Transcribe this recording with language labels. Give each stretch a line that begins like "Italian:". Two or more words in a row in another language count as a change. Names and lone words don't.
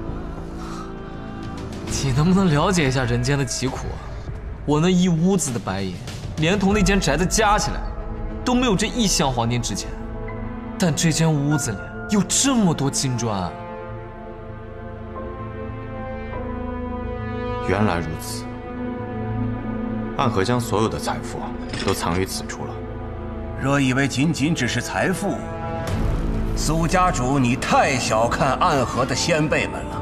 Chinese: 你能不能了解一下人间的疾苦啊？我那一屋子的白银，连同那间宅子加起来，都没有这1箱黄金值钱。但这间屋子里有这麼多金磚啊！原來如此，暗河將所有的財富都藏於此處了。若以為僅僅只是財富，蘇家主，你太小看暗河的先輩們了。